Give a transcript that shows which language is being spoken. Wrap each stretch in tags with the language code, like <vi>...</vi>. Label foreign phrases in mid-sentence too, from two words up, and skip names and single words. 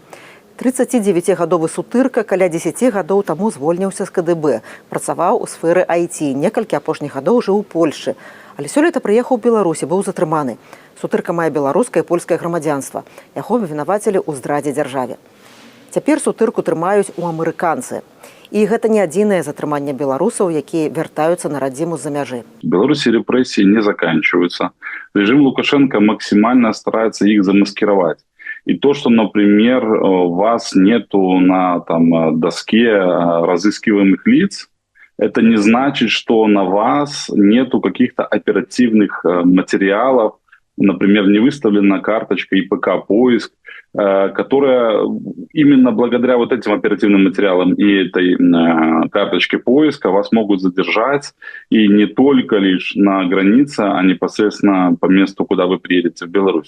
<be>39-гадовы Сутырка каля 10 гадоў таму звольніўся з КДБ, працаваў у сферы IT, некалькі апошніх гадоў жыў у Польшчы. Але сёлета прыехаў у Беларусі, быў затрыманы. Сутырка мае беларускае і польскае грамадзянства. Яго абвінавацілі ў здрадзе дзяржаве. Цяпер Сутырку трымаюць у амерыканцы. І гэта не адзінае затрыманне беларусаў, якія вяртаюцца на радзіму з-за мяжы.</be> <ru>В Беларуси репрессии не заканчиваются. Режим Лукашенко максимально старается их замаскировать. И то, что, например, вас нету на доске разыскиваемых лиц, это не значит, что на вас нету каких-то оперативных материалов, например, не выставлена карточка ИПК-поиск, которая именно благодаря вот этим оперативным материалам и этой карточке поиска вас могут задержать, и не только лишь на границе, а непосредственно по месту, куда вы приедете в Беларусь.</ru>